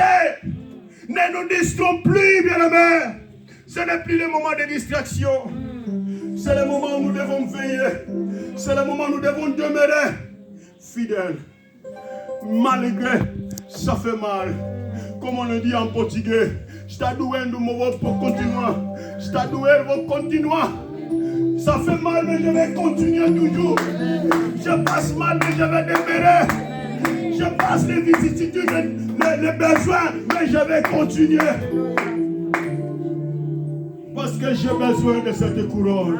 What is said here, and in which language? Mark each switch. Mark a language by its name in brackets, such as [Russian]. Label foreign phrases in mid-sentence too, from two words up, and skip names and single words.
[French] Ne nous distraisons plus, bien-aimés. Ce n'est plus le moment de distraction. C'est le moment où nous devons veiller. C'est le moment où nous devons demeurer fidèles. Malgré, ça fait mal. Comme on le dit en portugais, [Portuguese] está doendo, mas vou continuar. Está doendo, vou continuar. [French] Ça fait mal, mais je vais continuer toujours. Je passe mal, mais je vais demeurer. Je passe les vicissitudes, les besoins, mais je vais continuer. Parce que j'ai besoin de cette couronne.